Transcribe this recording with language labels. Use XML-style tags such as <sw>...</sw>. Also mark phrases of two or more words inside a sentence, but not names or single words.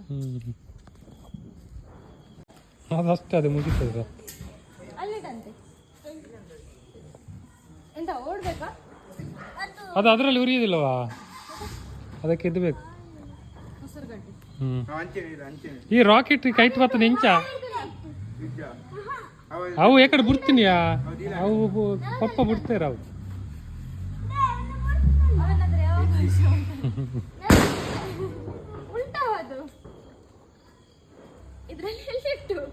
<kn>ಅದಷ್ಟೇ ಅದು ಮುಗಿತದೆ ಅಲ್ಲಿದಂತೆ ಎಂತ ಓಡ್ಬೇಕಾ ಅದು ಅದರಲ್ಲಿ ಉರಿಯೋದಿಲ್ಲವಾ ಅದಕ್ಕೆ ಇದು ಬೇಕು. ಈ</kn> <en>rocket kite</en> <kn>ಬರ್ತದೆ ಇಂಚ ಅವು ಏಕಡೆ ಬಿಡ್ತೀನಿಯಾ ಅವು ಪಪ್ಪ ಬಿಡ್ತೇರ ಅವು ಉಲ್ಟಾ ಅದು ಇದ್ರಲ್ಲಿ</kn>